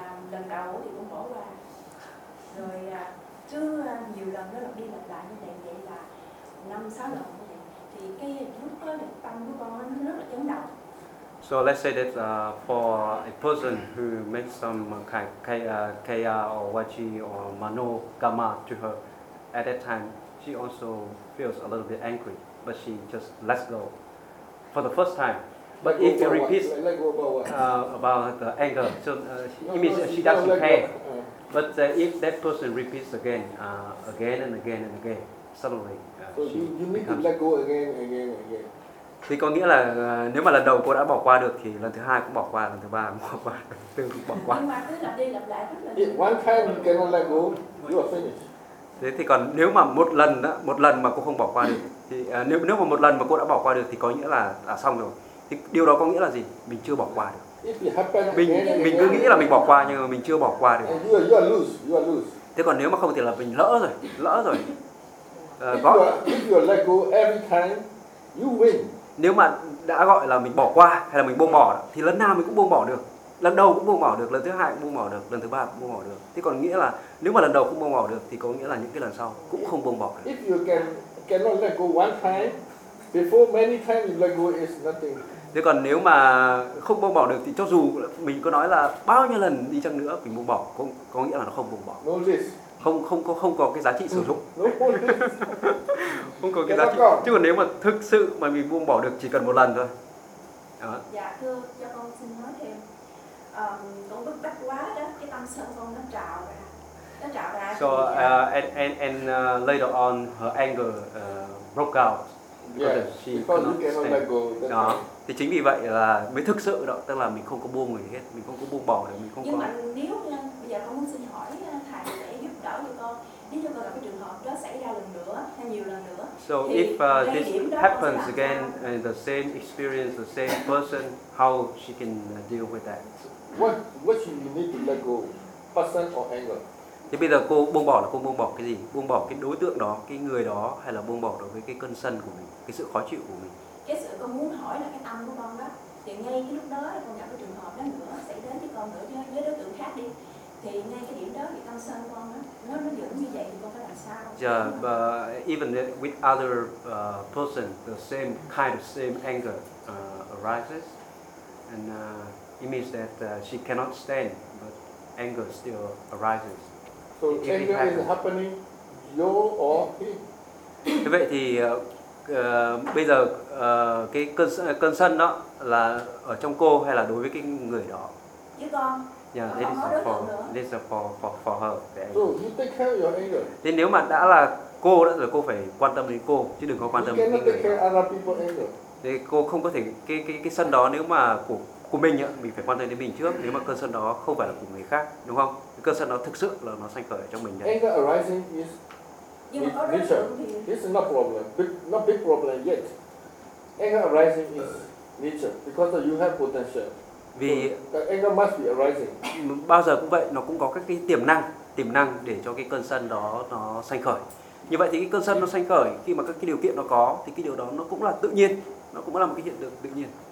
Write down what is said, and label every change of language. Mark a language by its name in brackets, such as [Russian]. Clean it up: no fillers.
[Vietnamese] Lần đầu thì cũng bỏ qua rồi chứ nhiều lần nó lặp đi lặp lại như vậy, vậy là 5-6 lần như vậy thì cái lúc đó là tâm của con nó rất là chấn động. [English] So let's say that for a person who makes some kaya or vachi or mano kama to her, at that time she also feels a little bit angry, but she just lets go for the first time. But let if she repeats about the anger, so it means she doesn't care. But if that person repeats again, again and again and again, suddenly so she becomes. Let go again, again, again. [Vietnamese] Thì có nghĩa là nếu mà lần đầu cô đã bỏ qua được thì lần thứ hai cũng bỏ qua, lần thứ ba cũng bỏ qua, lần thứ tư cũng bỏ qua. Nhưng mà cứ lặp đi lặp lại rất là nhiều. [English] One time you cannot let go, you are finished. [Vietnamese] Thế thì còn nếu mà một lần mà cô không bỏ qua được thì nếu mà một lần mà cô đã bỏ qua được thì có nghĩa là đã xong rồi. Thì điều đó có nghĩa là gì? Mình chưa bỏ qua được. Mình cứ nghĩ là mình bỏ qua nhưng mà mình chưa bỏ qua được. [English] You are loose. [Vietnamese] Thế còn nếu mà không thì là mình lỡ rồi. [English] If you let go every time, you win. [Vietnamese] Nếu mà đã gọi là mình bỏ qua hay là mình buông bỏ thì lần nào mình cũng buông bỏ được, lần đầu cũng buông bỏ được, lần thứ hai cũng buông bỏ được, lần thứ ba cũng buông bỏ được. Thế còn nghĩa là nếu mà lần đầu cũng buông bỏ được thì có nghĩa là những cái lần sau cũng không buông bỏ được. [English] If you cannot let go one time, before many times you let go is nothing. [Vietnamese] Thế còn nếu mà không buông bỏ được thì cho dù mình có nói là bao nhiêu lần đi chăng nữa mình buông bỏ cũng có nghĩa là nó không buông bỏ. [English] No risk. [Vietnamese] Không có cái giá trị sử dụng. [English] No. [Vietnamese] Không có cái giá trị. Chứ còn nếu mà thực sự mà mình buông bỏ được chỉ cần một lần thôi. Đó. Dạ thưa, cho con xin nói thêm. Con bức bách quá đó, cái tâm sân con nó trào ra. [English] So and later on her anger broke out. Yeah, because you cannot let go. [Vietnamese] Thì chính vì vậy là mới thực sự đó, tức là mình không có buông người hết, mình không có buông bỏ được, mình không nhưng có. Nhưng mà nếu như bây giờ con muốn xin hỏi thầy để giúp đỡ cho con, nếu cho con gặp cái trường hợp đó xảy ra lần nữa hay nhiều lần nữa. [English] So if this happens again, the same experience, the same person, how she can deal with that? [Vietnamese] Bây giờ con [English] What you need to let go, person or anger? [Vietnamese] Thì bây giờ cô buông bỏ là cô buông bỏ cái gì? Buông bỏ cái đối tượng đó, cái người đó, hay là buông bỏ đối với cái cơn sân của mình, cái sự khó chịu của mình? Cái sự con muốn hỏi là cái tâm của con đó, thì ngay cái lúc đó con gặp cái trường hợp đó nữa xảy đến với con nữa với đối tượng khác đi, thì ngay cái điểm đó thì tâm sân con đó nó dẫn như vậy thì con phải làm sao? [English] Yeah, but even with other person, the same kind of same anger arises, and it means that she cannot stand, but anger still arises. So anger is happening, you or him. [Vietnamese] Vậy thì bây giờ cái cơn sân đó là ở trong cô hay là đối với cái người đó? Với con. [English] Yeah, this is for her. So you take care of your anger. Thế nếu mà đã là cô đó rồi cô phải quan tâm đến cô chứ đừng có quan tâm đến người. You cannot take care of other people's anger. [Vietnamese] Thế cô không có thể cái sân đó nếu mà của mình á, mình phải quan tâm đến mình trước, nếu mà cơn sân đó không phải là của người khác, đúng không? Cơn sân đó thực sự là nó sanh khởi ở trong mình đấy. [English] Anger arising is nature. This is not problem, not big problem yet. Anger arising is nature because you have potential. [Vietnamese] Vì [English] anger must be arising. [Vietnamese] Bao giờ cũng vậy, nó cũng có các cái tiềm năng để cho cái cơn sân đó nó sanh khởi. Như vậy thì cái cơn sân nó sanh khởi khi mà các cái điều kiện nó có thì cái điều đó nó cũng là tự nhiên, nó cũng là một cái hiện tượng tự nhiên.